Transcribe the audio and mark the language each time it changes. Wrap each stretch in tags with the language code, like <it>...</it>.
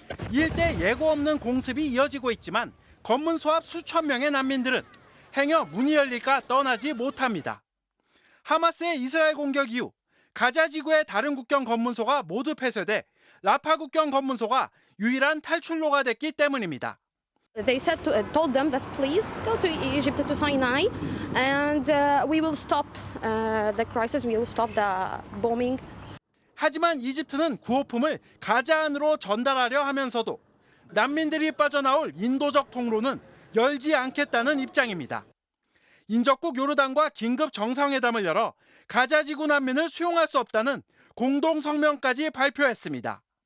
<ko>이 일대 예고 없는 공습이 이어지고 있지만 검문소 앞 수천 명의 난민들은 행여 문이 열릴까 떠나지 못합니다. 하마스의 이스라엘 공격 이후 가자지구의 다른 국경 검문소가 모두 폐쇄돼 라파 국경 검문소가 유일한 탈출로가 됐기 때문입니다.</ko> <en>They told them that please go to Egypt to Sinai, and we will stop the crisis. We will stop the bombing.</en> <ko>하지만 이집트는 구호품을 가자 안으로 전달하려 하면서도 난민들이 빠져나올 인도적 통로는 열지 않겠다는 입장입니다. 인접국 요르단과 긴급 정상회담을 열어 가자지구 난민을 수용할 수 없다는 공동 성명까지 발표했습니다.</ko>